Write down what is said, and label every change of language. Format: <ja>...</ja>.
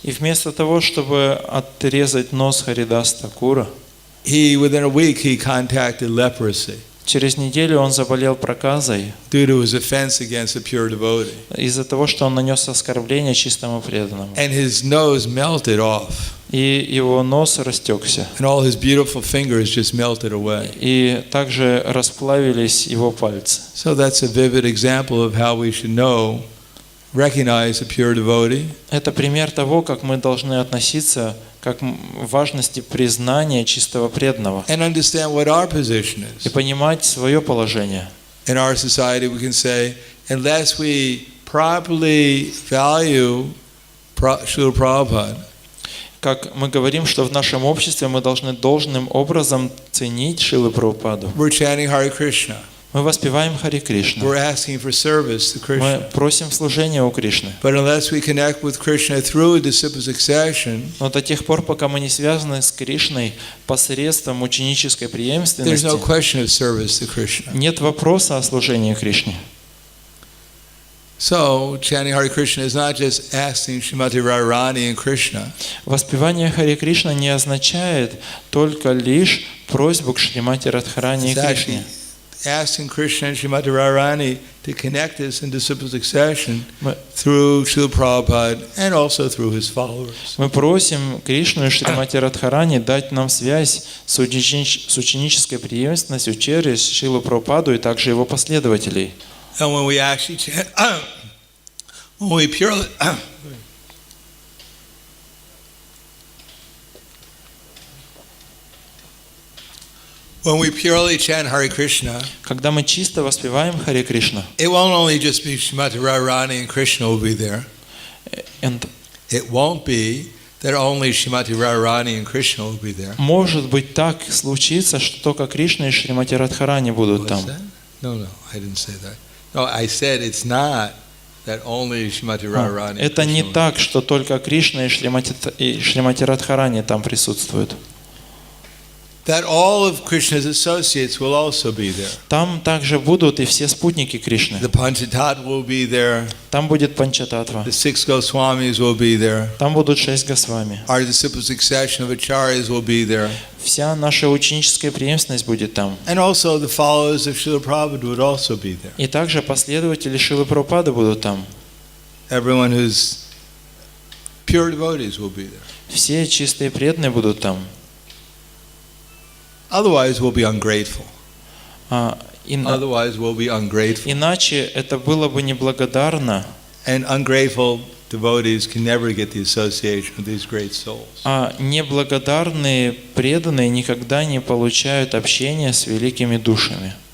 <ru>И вместо того, чтобы отрезать нос Харидас Такура,</ru> <en>within a week he contacted leprosy</en> <ru>через неделю он заболел проказой</ru> <en>due to his offense against a pure devotee.</en> <ru>из-за того, что он нанес оскорбление чистому преданному.</ru> <en>And his nose melted off.</en> <ru>И его нос растекся.</ru> <en>And all his beautiful fingers just melted away.</en> <ru>И также расплавились его пальцы.</ru> <en>So that's a vivid example of how we should recognize a pure devotee.</en> <ru>Это пример того, как мы должны относиться к важности признания чистого преданного</ru> <en>And understand what our position</en> <ru>и</ru> <en>is.</en> <ru>понимать свое положение.</ru> <en>In our society we can say, unless we properly value Srila Prabhupada,</en> <ru>Как мы говорим, что в нашем обществе мы должны должным образом ценить Шрилу Прабхупаду.</ru> <en>we're chanting Hare Krishna.</en> <ru>Мы воспеваем Хари Кришна.</ru> <en>We're asking for service to</en> <ru>Мы</ru> <en>Krishna.</en> <ru>просим служения у Кришны.</ru> <en>But unless we connect with Krishna through disciple succession,</en> <ru>Но до тех пор, пока мы не связаны с Кришной посредством ученической</ru> <en>there's</en> <ru>преемственности,</ru> <en>no question of service to Krishna.</en> <ru>нет вопроса о служении Кришне.</ru> <en>So, chanting Hare Krishna is not just asking Srimati Radharani and Krishna.</en> <ru>Воспевание Хари Кришна не означает только лишь просьбу к Шримати Радхарани и</ru> <en>It's actually</en> <ru>Кришне.</ru> <en>asking Krishna and Srimati Radharani to connect us in disciple succession</en> <ru>Мы-</ru> <en>through Srila Prabhupada and also through his followers.</en> <ru>Мы просим Кришну и Шримати Радхарани дать нам связь с ученической преемственностью через Шрилу Прабхупаду и также его последователей.</ru> <en>And when we actually chant, when we purely chant Hare Krishna,</en> <ru>Когда мы чисто воспеваем Хари Кришна,</ru> <en>it won't only just be Srimati Radharani and Krishna will be there. It won't be that only Srimati Radharani and Krishna will be there.</en> <ru>может быть так случится, что только Кришна и Шримати Радхарани будут</ru> <en>What's that? No, I didn't say that. No, I said it's not that only Srimati Radharani. and</en> <ru>Это не</ru> <en>Krishna will-</en> <ru>так, что только Кришна и Шримати Радхарани там присутствуют.</ru> <en>That all of Krishna's associates will also be there.</en> <ru>Там также будут и все спутники Кришны.</ru> <en>The Panchatattva will be there.</en> <ru>Там будет Панчататва.</ru> <en>The 6 Goswamis will be there.</en> <ru>Там будут 6 Госвами.</ru> <en>Our disciple succession of acharyas will be there.</en> <ru>Вся наша ученическая преемственность будет там.</ru> <en>And also the followers of Srila Prabhupada would also be there.</en> <ru>И также последователи Шрилы Прабхупады будут там.</ru> <en>Everyone who's pure devotees will be there.</en> <ru>Все чистые преданные будут там.</ru> <en>Otherwise we'll be ungrateful.</en> <ru>Иначе это было бы неблагодарно.</ru> <en>And ungrateful devotees can never get the association with these great souls.</en> <ru>А неблагодарные преданные никогда не получают общения с великими душами.</ru>